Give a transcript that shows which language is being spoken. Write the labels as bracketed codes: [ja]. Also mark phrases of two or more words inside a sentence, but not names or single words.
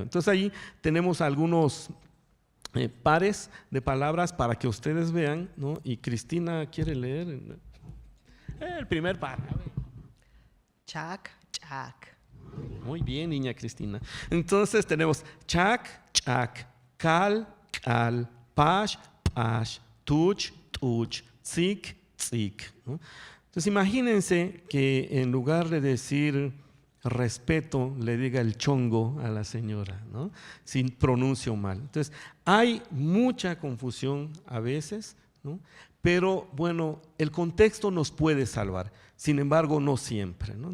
[es] Entonces ahí tenemos algunos pares de palabras para que ustedes vean, ¿no? Y Cristina quiere leer el primer par. [yua] Chac, chac. [es] Muy bien, niña Cristina. Entonces tenemos [yua] chac, chac, cal, cal, pash, pash, tuch, tuch, tzik, tzik, [es] ¿no? Entonces imagínense que en lugar de decir respeto, le diga el chongo a la señora, ¿no? Si pronuncio mal. Entonces hay mucha confusión a veces, ¿no? Pero bueno, el contexto nos puede salvar, sin embargo no siempre, ¿no?